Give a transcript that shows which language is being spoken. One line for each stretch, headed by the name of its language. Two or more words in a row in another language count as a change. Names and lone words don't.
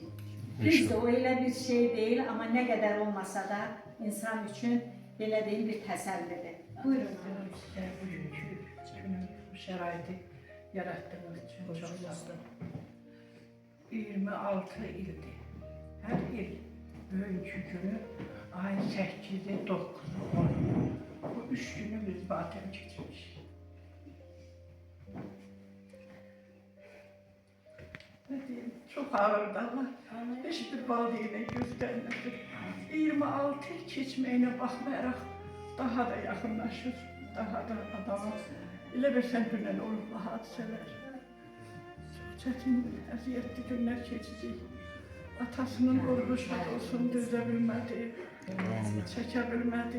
Azerbaijani: Biz də o elə bir şey deyil, amma nə qədər olmasa da insan üçün belə deyim bir təsəllidir. Buyurun. Sizə bugünkü şəraiti yaratdığınız üçün çox sağ olun. 26 ildir. Hər il bugünkü günü ayın 8-i, 9-u, 10-u. Bu 3 günü biz matəm keçirmişik.
Turkish: Ne diyeyim, çok ağırdı ama hiçbir
Azerbaijani: valideynə göstərmədi. 26 il keçməyinə baxmayaraq daha da yaxınlaşır, daha da adama elə bilsən dünən olub hadisələr. Çox çətin, əziyyətli günlər keçəcək. Atasının qorğuşluq olsun, dözə bilmədi, çəkə bilmədi.